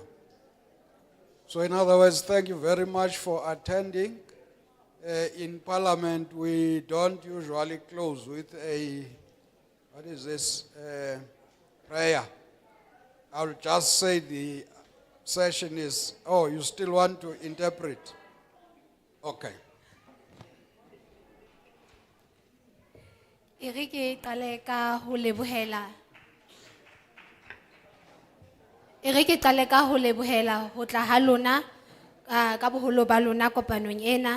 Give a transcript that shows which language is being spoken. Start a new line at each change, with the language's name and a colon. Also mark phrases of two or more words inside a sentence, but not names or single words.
English: So in other words, thank you very much for attending. In Parliament, we don't usually close with a, what is this, prayer. I'll just say the session is, oh, you still want to interpret? Okay.
Southern Sotho: Erike qale ka ho lebohela. Erike qale ka ho lebohela ho tla ha lona ka boholo ba lona kopanong ena.